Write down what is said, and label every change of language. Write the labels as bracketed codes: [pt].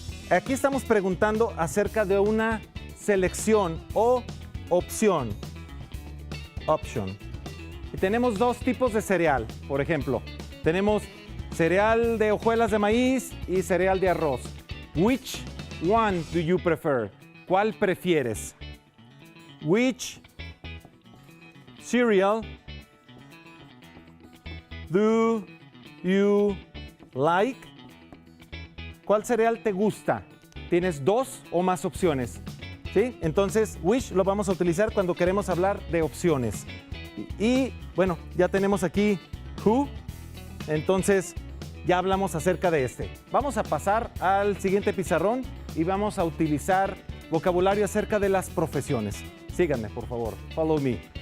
[es] Aquí estamos preguntando acerca de una selección o opción. [en] Option. [es] Y tenemos dos tipos de cereal, por ejemplo. Tenemos cereal de hojuelas de maíz y cereal de arroz. [en] Which one do you prefer? [es] ¿Cuál prefieres? [en] Which cereal do you like? [es] ¿Cuál cereal te gusta? Tienes dos o más opciones. ¿Sí? Entonces, which lo vamos a utilizar cuando queremos hablar de opciones. Y bueno, ya tenemos aquí who. Entonces, ya hablamos acerca de este. Vamos a pasar al siguiente pizarrón y vamos a utilizar vocabulario acerca de las profesiones. Síganme, por favor. [en] Follow me.